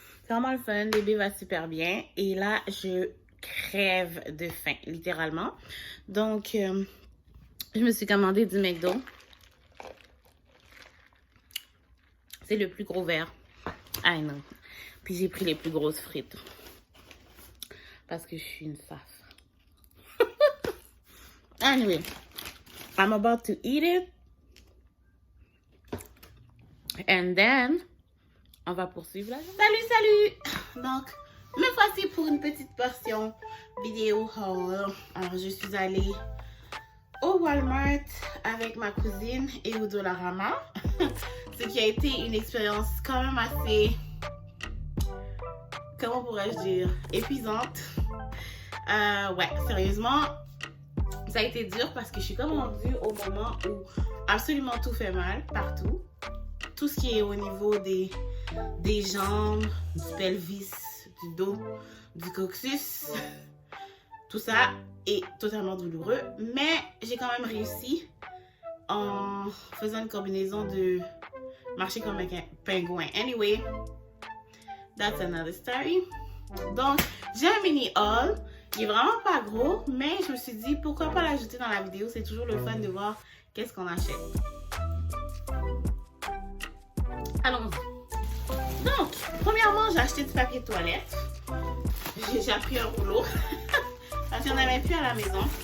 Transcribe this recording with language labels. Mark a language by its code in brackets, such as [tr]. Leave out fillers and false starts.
[fr] C'est vraiment le fun. Le bébé va super bien. Et là, je crève de faim, littéralement. Donc, je me suis commandé du McDo. C'est le plus gros verre. [en] I know. [fr] Puis j'ai pris les plus grosses frites. Parce que je suis une saf. [en] Anyway, I'm about to eat it. And then, [fr] on va poursuivre la journée. Salut! Donc, me voici pour une petite portion vidéo haul. Alors, je suis allée au Walmart avec ma cousine et au Dollarama. Ce qui a été une expérience quand même assez, comment pourrais-je dire, épuisante. Ouais, sérieusement, Ça a été dur parce que je suis comme rendue au moment où absolument tout fait mal, partout. Tout ce qui est au niveau des jambes, du pelvis, du dos, du coccyx, tout ça est totalement douloureux. Mais j'ai quand même réussi en faisant une combinaison de marcher comme un pingouin. [en] Anyway, that's another story. [fr] Donc, j'ai un mini haul. Il est vraiment pas gros, mais je me suis dit pourquoi pas l'ajouter dans la vidéo. C'est toujours le fun de voir qu'est-ce qu'on achète. Allons-y. Donc, premièrement, j'ai acheté du papier de toilette. J'ai déjà pris un rouleau parce qu'il n'y en avait plus à la maison.